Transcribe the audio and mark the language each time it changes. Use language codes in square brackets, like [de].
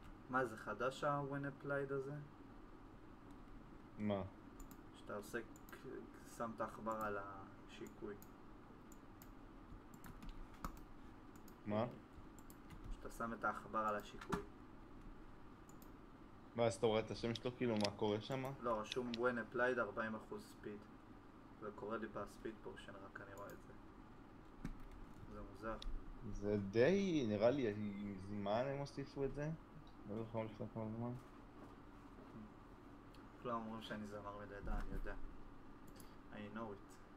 [he] מה זה חדש ה- [en] when applied [he] הזה? מה? שאתה עושה, שם את העכבר על השיקוי. מה? שאתה שם את העכבר על השיקוי. מה, אז אתה רואה את השם שלו? כאילו, מה קורה שם? לא, רשום [en] when applied 40% speed. [he] זה קורה לי בספיד פורשן, רק אני רואה את זה. זה מוזר. זה די, נראה לי, מזמן הם הוסיפו את זה? לא זוכר לפני כמה זמן. כולם אומרים שאני זמר מלידה, אני יודע. [en] I know it.